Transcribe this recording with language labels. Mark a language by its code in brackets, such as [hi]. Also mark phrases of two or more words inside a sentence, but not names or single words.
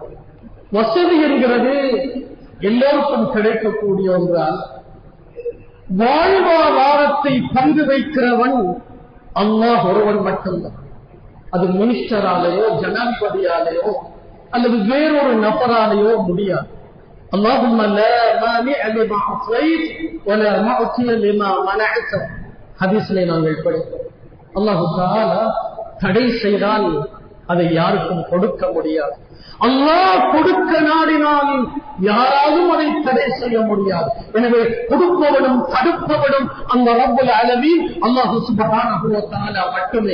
[ta] வசதி என்கிறது எல்லோருக்கும் கிடைக்கக்கூடிய ஒன்றால் வாழ்வாதாரத்தை பங்கு வைக்கிறவன் அல்லாஹ் ஒருவன் மட்டும்தான். அது மினிஸ்டராலேயோ, ஜனாதிபதியாலேயோ அல்லது வேறொரு நபராலேயோ முடியாது. [ar] اللهم لا مانع لما أعطيت ولا معطي لما منعت. [ta] ஹதீஸிலே நாங்கள் படித்தோம். [ar] الله تعالى [ta] தடை செய்தால் அதை யாருக்கும் கொடுக்க முடியாது. அல்லாஹ் கொடுக்க நாடினால் யாராலும் அதை தடை செய்ய முடியாது. எனவே கொடுப்பவனும் தடுப்பவனும் அந்த [ar] رب العالمين الله سبحانه وتعالى [ta] மட்டுமே.